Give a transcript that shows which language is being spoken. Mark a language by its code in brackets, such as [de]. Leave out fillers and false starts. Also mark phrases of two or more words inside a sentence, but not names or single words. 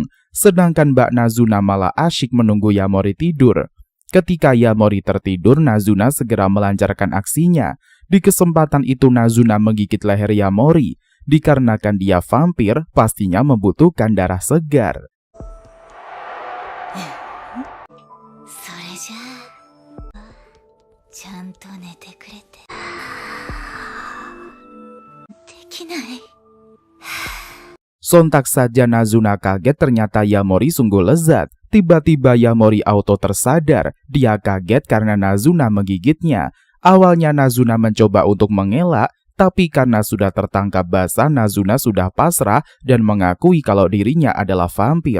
[id] Sedangkan Mbak Nazuna malah asyik menunggu Yamori tidur. Ketika Yamori tertidur, Nazuna segera melancarkan aksinya. Di kesempatan itu Nazuna menggigit leher Yamori. Dikarenakan dia vampir, pastinya membutuhkan darah segar. [ja] それじゃあちゃんと寝てくれてできない [id] Sontak saja Nazuna kaget, ternyata Yamori sungguh lezat. Tiba-tiba Yamori auto tersadar. Dia kaget karena Nazuna menggigitnya. Awalnya Nazuna mencoba untuk mengelak, tapi karena sudah tertangkap basah, Nazuna sudah pasrah dan mengakui kalau dirinya adalah vampir.